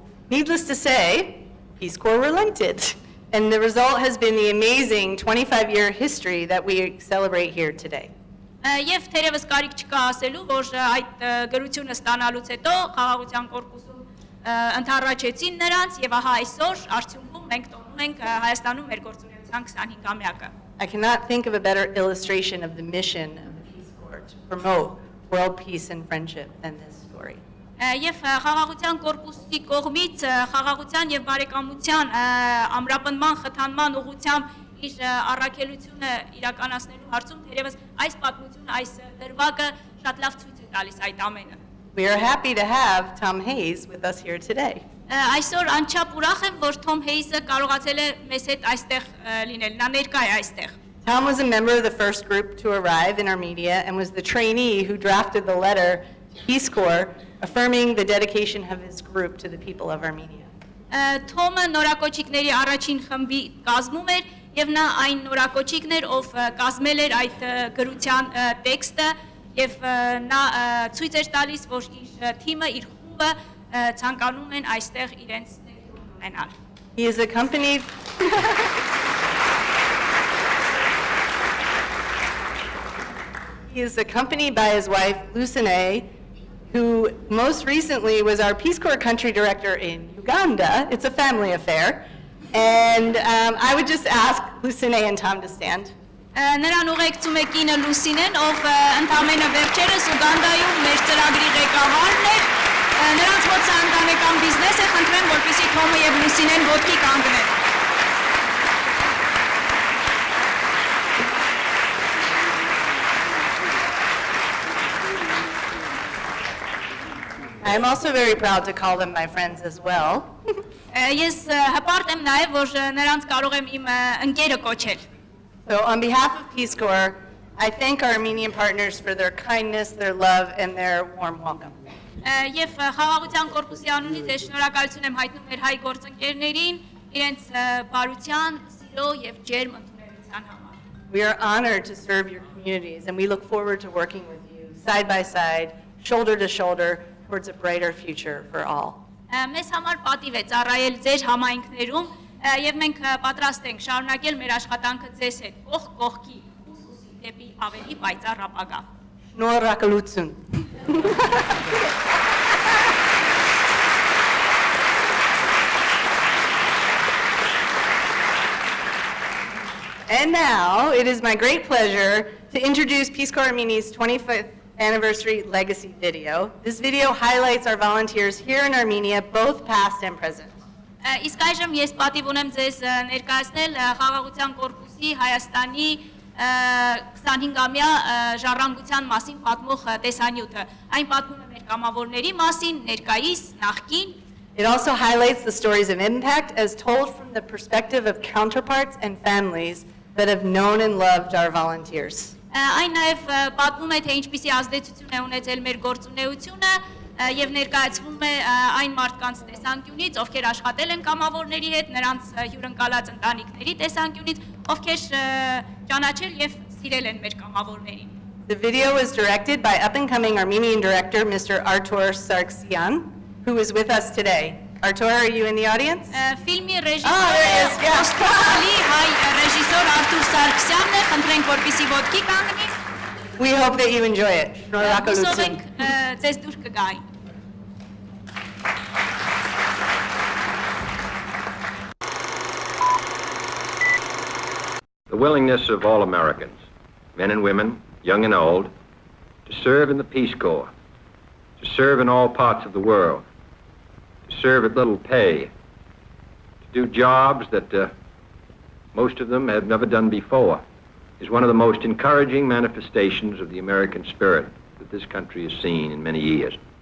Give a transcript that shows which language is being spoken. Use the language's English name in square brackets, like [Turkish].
[English] Needless to say, Peace Corps relented. And the result has been the amazing 25-year history that we celebrate here today. [Armenian] Եվ թերևս կարիք չկա ասելու, որ այդ գրությունը ստանալուց հետո խաղաղության կորպուսում ընդառաջեցին նրանց եւ ահա այսօր արդյունքում մենք տոնում ենք Հայաստանում մեր գործունեության 25-ամյակը։ [English] I cannot think of a better illustration of the mission of the Peace Corps to promote world peace and friendship than this story. [Armenian] Եվ խաղաղության կորպուսի կողմից խաղաղության եւ բարեկամության ամրապնդման խթանման ուղղությամբ իր առաքելությունը իրականացնելու հարցում թերևս այս պատմությունը, այս դրվագը շատ լավ ցույց է տալիս այդ ամենը։ [English] We are happy to have Tom Hayes with us here today. [Armenian] Այսօր անչափ ուրախ եմ, որ Թոմ Հեյզը կարողացել է մեզ հետ այստեղ լինել, նա ներկա է այստեղ։ [English] Tom was a member of the first group to arrive in Armenia and was the trainee who drafted the letter to Peace Corps affirming the dedication of his group to the people of Armenia. [Armenian] Թոմը նորակոչիկների առաջին խմբի կազմում էր եւ նա այն նորակոչիկն էր, ով կազմել էր այդ գրության տեքստը եւ նա ցույց էր տալիս, որ իր թիմը, իր խումբը ցանկանում են այստեղ իրենց ներդրում ունենալ։ [English] He is accompanied He is accompanied by his wife Lucine, who most recently was our Peace Corps country director in Uganda. It's a family affair. And I would just ask Lucine and Tom to stand. [Armenian] Նրան ուղեկցում է կինը Լուսինեն, ով ընդամենը վերջերս Ուգանդայում մեր ծրագրի ղեկավարն էր։ Նրանց մոտ սա ընտանեկան բիզնես է, խնդրեմ, որպեսզի Թոմը եւ Լուսինեն ոտքի կանգնեն։ [English] I'm also very proud to call them my friends as well. [Armenian] Ես հպարտ եմ նաև, որ նրանց կարող եմ իմ ընկերը կոչել։ [English] So on behalf of Peace Corps, I thank our Armenian partners for their kindness, their love, and their warm welcome. [Armenian] Եվ խաղաղության կորպուսի անունից ես շնորհակալություն եմ հայտնում մեր հայ գործընկերներին իրենց բարության, սիրո եւ ջերմ ընդունելության համար։ [English] We are honored to serve your communities, and we look forward to working with you side by side, shoulder to shoulder, towards a brighter future for all. [Armenian] Մեզ համար պատիվ է ծառայել ձեր համայնքներում եւ մենք պատրաստ ենք շարունակել մեր աշխատանքը ձեզ հետ կողք կողքի ուսուսի դեպի ավելի պայծառ ապագա։ Շնորհակալություն։ [English] And now it is my great pleasure to introduce Peace Corps Armenia's 25th anniversary legacy video. This video highlights our volunteers here in Armenia, both past and present. [Armenian] Իսկ այժմ ես պատիվ ունեմ ձեզ ներկայացնել խաղաղության կորպուսի Հայաստանի 25-ամյա ժառանգության մասին պատմող տեսանյութը։ Այն պատմում է մեր կամավորների մասին, ներկայիս, նախկին։ [English] It also highlights the stories of impact as told from the perspective of counterparts and families that have known and loved our volunteers. [Armenian] Այն նաև պատմում է, թե ինչպիսի ազդեցություն է ունեցել մեր գործունեությունը եւ ներկայացվում է այն մարդկանց տեսանկյունից, ովքեր աշխատել են կամավորների հետ, նրանց հյուրընկալած ընտանիքների տեսանկյունից, ովքեր ճանաչել եւ սիրել են մեր կամավորներին։ [English] The video was directed by up-and-coming Armenian director Mr. Artur Sargsyan, who is with us today. Artur, are you in the audience? [Armenian] Ֆիլմի [English] there he is, [Armenian] ռեժիսորը [English] yeah. [Armenian] Օստրալի հայ ռեժիսոր Արթուր Սարգսյանն է, խնդրենք որպեսզի ոտքի կանգնի։ [English] We hope that you enjoy it. [Armenian] Հուսով Շնորհակալություն։ ենք ձեզ դուր կգային։ [English] The willingness of all Americans, men and women, young and old, to serve in the Peace Corps, to serve in all parts of the world, to serve at little pay, to do jobs that most of them have never done before, is one of the most encouraging manifestations of the American spirit that this country has seen in many years.